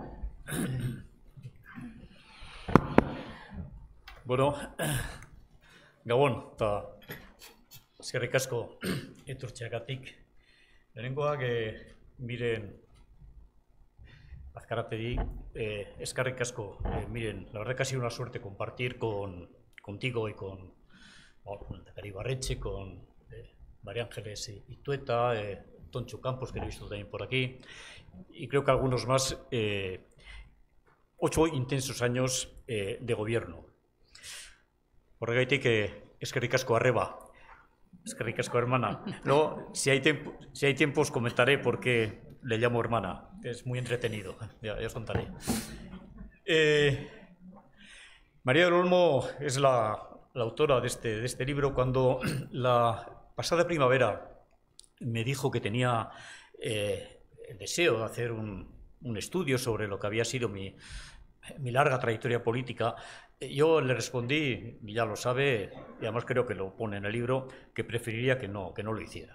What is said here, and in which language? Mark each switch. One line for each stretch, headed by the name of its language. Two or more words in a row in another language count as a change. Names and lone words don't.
Basque: Bueno, Gabon, eta eskerrik asko etortzeagatik. Lehenengoak, miren, Azkarategi, eskerrik asko,
Spanish: miren, la verdad que ha sido una suerte compartir contigo y con Lehendakari Ibarretxe, con María Ángeles Itueta, Toncho Campos, que lo he visto también por aquí, y creo que algunos más, 8 intensos años de gobierno.
Basque: Horregaitik, eskerrik asko arreba, eskerrik asko hermana.
Spanish: Luego, si hay tiempo os comentaré por qué le llamo hermana. Es muy entretenido, ya os contaré. María del Olmo es la autora de este libro. Cuando la pasada primavera me dijo que tenía el deseo de hacer un estudio sobre lo que había sido mi larga trayectoria política, yo le respondí, y ya lo sabe, y además creo que lo pone en el libro, que preferiría que no lo hiciera.